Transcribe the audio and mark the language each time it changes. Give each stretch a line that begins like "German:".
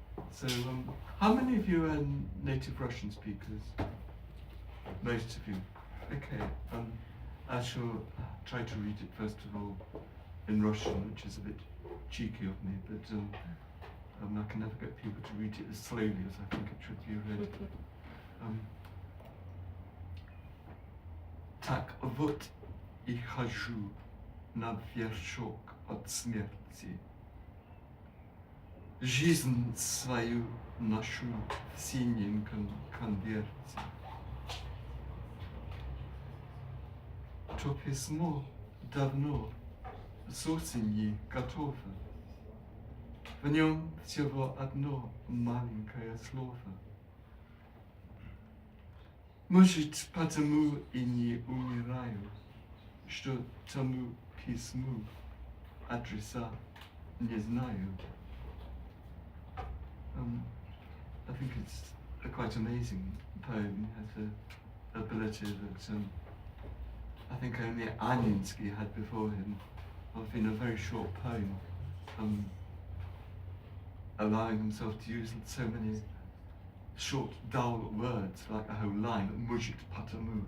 English: So how many of you are native Russian speakers? Most of you. Okay. I shall try to read it first of all in Russian, which is a bit cheeky of me, but I can never get people to read it as slowly as I think it should be read.
Russian: Так вот и хожу на вершок от смерти. Жизнь свою ношу в синеньком конверте. То письмо давно с осени готово. В нем всего одно маленькое слово. Может, потому и не умираю, что тому письму адреса не знаю.
English: I think it's a quite amazing poem. It has an ability that I think only Aninsky had before him, of in a very short poem, allowing himself to use so many short, dull words like a whole line,
Russian: mujit patamu.